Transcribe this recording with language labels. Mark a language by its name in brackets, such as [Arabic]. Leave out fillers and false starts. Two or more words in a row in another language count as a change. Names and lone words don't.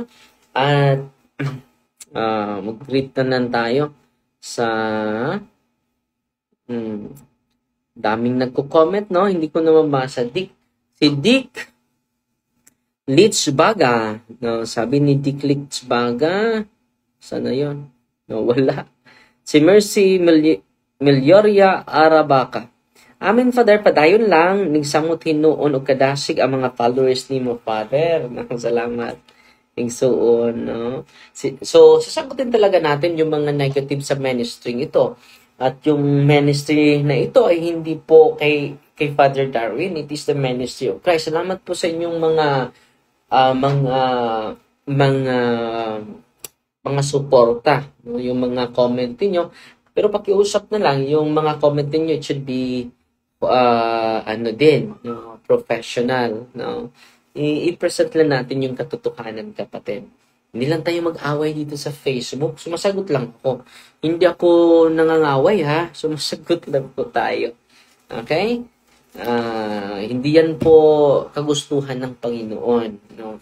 [Filipino] At, mag-greet na lang tayo sa daming nagko-comment, no? Hindi ko na mabasa. Si Dick Litzbaga, no, sabi ni Dick Litzbaga, sana yon? No, wala. Si Mercy Melioria Arabaca. Amin, Father, [Cebuano] padayon lang, nagsamot hinuon o kadasig ang mga followers ni mo, Father. [Filipino] Salamat. Ingsuon, no? So, sasagutin talaga natin yung mga negative sa ministry ito. At yung ministry na ito ay hindi po kay Father Darwin, [English] it is the ministry of Christ. [Filipino] Salamat po sa inyong mga suporta, yung mga comment niyo, pero pakiusap na lang yung mga comment niyo, [English] it should be professional, no? [Filipino] I-present lang natin yung katotohanan, kapatid. Hindi lang tayo mag-away dito sa Facebook. Sumasagot lang ako. Hindi ako nangangaway, ha? Sumasagot lang po tayo. Okay? Hindi yan po kagustuhan ng Panginoon, no?